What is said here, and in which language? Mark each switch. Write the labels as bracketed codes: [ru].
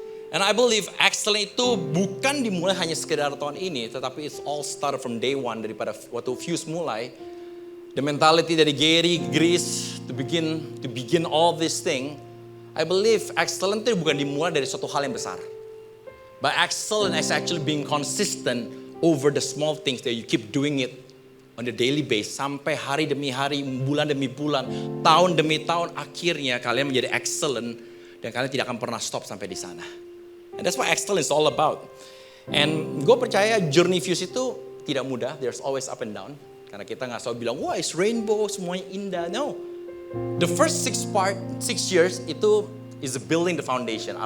[en] And I believe [id] excellence itu bukan dimulai hanya sekedar tahun ini, tetapi [en] it's all started from day one [id] daripada waktu Fuse mulai. [en] The mentality dari Gary, Grace to begin all this thing. I believe [id] excellence itu bukan dimulai dari suatu hal yang besar. [en] But excellence is actually being consistent over the small things that you keep doing it on the daily basis. [id] Sampai hari demi hari, bulan demi bulan, tahun demi tahun, akhirnya kalian menjadi excellent. Dan kalian tidak akan pernah stop sampai di sana. [en] And that's what excellence is all about. And [id] gue percaya journey Fuse itu tidak mudah. [en] There's always up and down. [id] Karena kita gak selalu bilang, wah [en] it's rainbow, [id] semuanya indah. [en] No. The first 6 years itu is building the foundation.